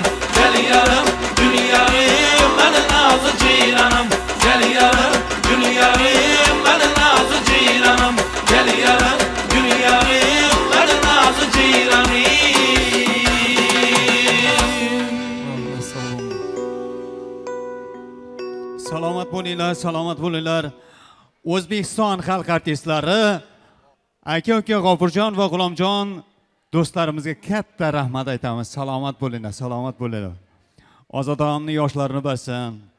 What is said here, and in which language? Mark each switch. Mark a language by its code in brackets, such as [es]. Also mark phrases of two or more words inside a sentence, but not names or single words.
[tr] Gel yarım, gül yarım, benim nalı ciranım. Gel yarım, gül yarım, benim nalı ciranım. Gel yarım, gül yarım, benim nalı ciranım. Allah sağ olun. [uz] Salomat bo'linglar, salomat bo'linglar. O'zbekiston xalq artistlari aka-uka G'ofurjon va G'ulomjon do'stlarimizga katta rahmat aytamiz. Salomat bo'linglar, salomat bo'linglar. Ozod og'amning yoshlarini basin.